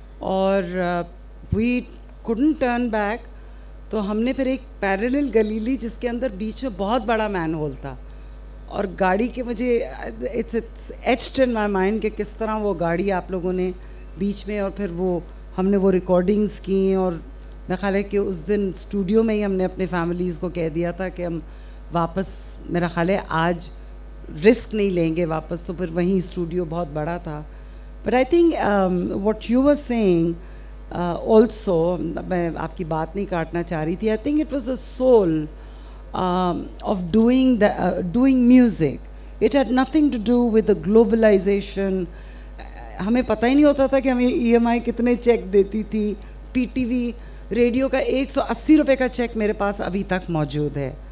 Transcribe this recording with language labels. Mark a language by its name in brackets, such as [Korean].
[English] اور we couldn't turn back. [Urdu] تو ہم نے پھر ایک پیرلل گلی لی جس کے اندر بیچ میں بہت بڑا مین ہول تھا, اور گاڑی کے مجھے [English] it's etched in my mind [Urdu] کہ کس طرح وہ گاڑی آپ لوگوں نے بیچ میں, اور پھر وہ ہم نے وہ ریکارڈنگس کی, اور میرا خیال ہے کہ اس دن اسٹوڈیو میں ہی ہم نے اپنے فیملیز کو کہہ دیا تھا کہ ہم واپس, میرا خیال ہے آج رسک نہیں لیں گے واپس, تو پھر وہیں اسٹوڈیو بہت بڑا تھا. [English] but I think what you were seeing also, [Urdu] میں آپ کی بات نہیں کاٹنا چاہ رہی تھی, [English] I think it was the soul of doing music. It had nothing to do with the globalization. [Urdu] ہمیں پتہ ہی نہیں ہوتا تھا کہ ہمیں ای ایم آئی کتنے چیک دیتی تھی. پی ٹی وی ریڈیو کا 180 روپے کا چیک میرے پاس ابھی تک موجود ہے.